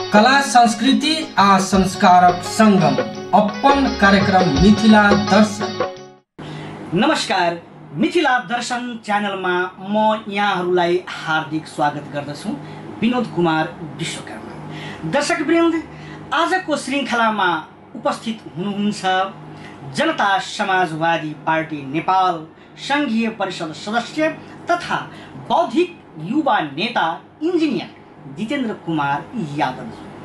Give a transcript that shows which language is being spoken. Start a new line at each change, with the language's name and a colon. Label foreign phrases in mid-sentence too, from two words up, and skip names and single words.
Maithili: कला संस्कृति आ संस्कारक संगम अपन कार्यक्रम मिथिला दर्शन।
Nepali: नमस्कार, मिथिला दर्शन च्यानलमा म यहाँहरूलाई हार्दिक स्वागत गर्दछु। विनोद कुमार विश्वकर्मा। दर्शकवृन्द, आजको श्रृङ्खलामा उपस्थित हुनुहुन्छ जनता समाजवादी पार्टी नेपाल संघीय परिषद सदस्य तथा बौद्धिक युवा नेता इन्जिनियर जितेन्द्र कुमार यादवजी।